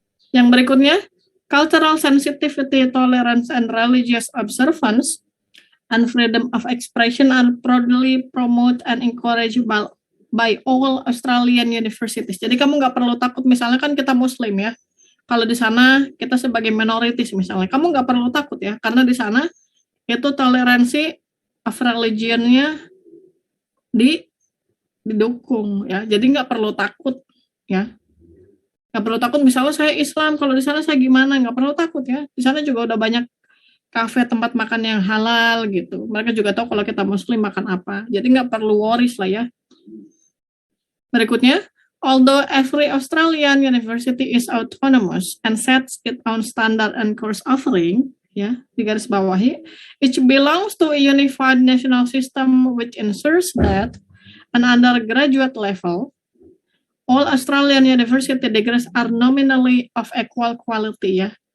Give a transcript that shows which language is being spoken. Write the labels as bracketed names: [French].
[Indonesian] Yang berikutnya, [English] cultural sensitivity, tolerance, and religious observance, and freedom of expression are proudly promoted and encouraged by all Australian universities. [Indonesian] Jadi kamu nggak perlu takut, misalnya kan kita Muslim ya. Kalau di sana kita sebagai minoritas misalnya, kamu nggak perlu takut ya, karena di sana itu toleransi of religion-nya didukung ya. Jadi nggak perlu takut ya. Nggak perlu takut misalnya saya Islam, kalau di sana saya gimana, nggak perlu takut ya. Di sana juga udah banyak kafe tempat makan yang halal gitu. Mereka juga tahu kalau kita Muslim makan apa. Jadi nggak perlu worries lah ya. [English] Berikutnya, although every Australian university is autonomous and sets its own standard and course offering, ya, [Indonesian] di garis bawahi, [English] each belongs to a unified national system which ensures that an undergraduate level, all Australian university degrees are nominally of equal quality ya.